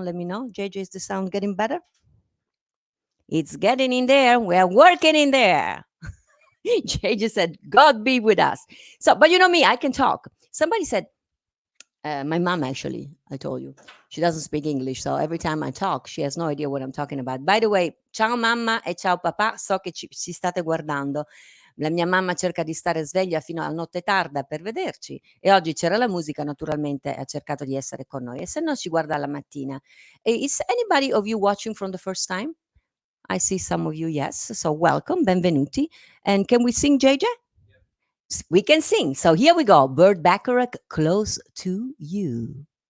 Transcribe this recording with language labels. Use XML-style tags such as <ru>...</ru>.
<en>JJ, is the sound getting better? It's getting in there. We're working in there. JJ said, God be with us. So, but you know me, I can talk. Somebody said, my mom, actually, I told you, she doesn't speak English. So every time I talk, she has no idea what I'm talking about. By the way,</en> <it>ciao mamma e ciao papà, so che ci state guardando. La mia mamma cerca di stare sveglia fino a notte tarda per vederci e oggi c'era la musica, naturalmente ha cercato di essere con noi e se no ci guarda la mattina.</it> <en>Is anybody of you watching from the first time? I see some of you, yes. So welcome, benvenuti. And can we sing, JJ? We can sing. So here we go. Burt Bacharach, Close to You.</en>